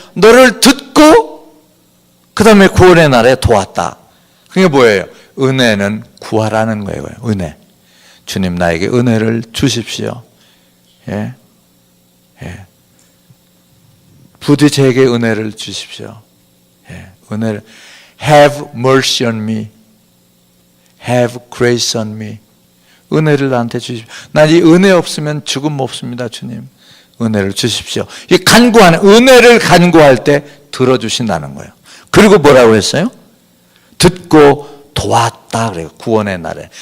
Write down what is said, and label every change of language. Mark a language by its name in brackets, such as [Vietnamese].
[Korean] 너를 듣고 그 다음에 구원의 날에 도왔다. 그게 뭐예요? 은혜는 구하라는 거예요. 은혜. 주님 나에게 은혜를 주십시오. 예. 예. 부디 제게 은혜를 주십시오. 예. 은혜를 [English] Have mercy on me. Have grace on me. [Korean] 은혜를 나한테 주십시오. 난 이 은혜 없으면 죽음 없습니다. 주님. 은혜를 주십시오. 이 간구하는 은혜를 간구할 때 들어주신다는 거예요. 그리고 뭐라고 했어요? 듣고 도왔다 그래요. 구원의 날에.